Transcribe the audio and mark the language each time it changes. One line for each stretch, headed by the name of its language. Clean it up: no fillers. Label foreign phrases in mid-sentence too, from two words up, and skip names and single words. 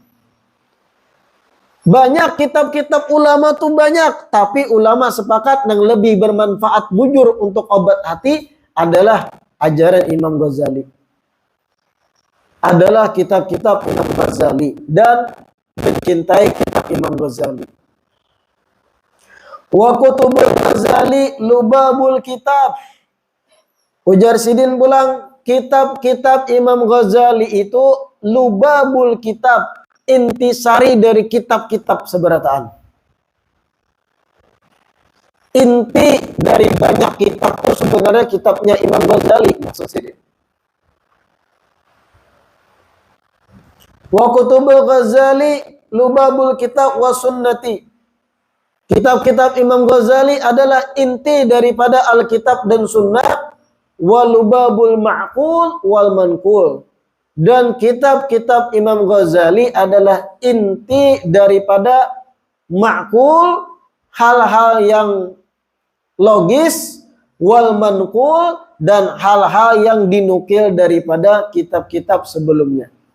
Indonesian: Banyak kitab-kitab ulama tuh banyak, tapi ulama sepakat yang lebih bermanfaat bujur untuk obat hati adalah ajaran Imam Ghazali. Adalah kitab-kitab Imam Ghazali dan mencintai kitab Imam Ghazali.
Arabic: وكتب الغزالي لباب الكتاب.
Indonesian: Ujar sidin pulang, kitab-kitab Imam Ghazali itu
Arabic: لباب الكتاب,
Indonesian: intisari dari kitab-kitab seberataan. Inti dari banyak kitab itu sebenarnya kitabnya Imam Ghazali, maksud sidin.
Arabic: وكتب الغزالي لباب الكتاب والسنة.
Indonesian: Kitab-kitab Imam Ghazali adalah inti daripada Alkitab dan Sunnah,
Arabic: ولباب المعقول والمنقول.
Indonesian: Dan kitab-kitab Imam Ghazali adalah inti daripada ma'qul, hal-hal yang logis,
Arabic: والمنقول,
Indonesian: dan hal-hal yang dinukil daripada kitab-kitab sebelumnya.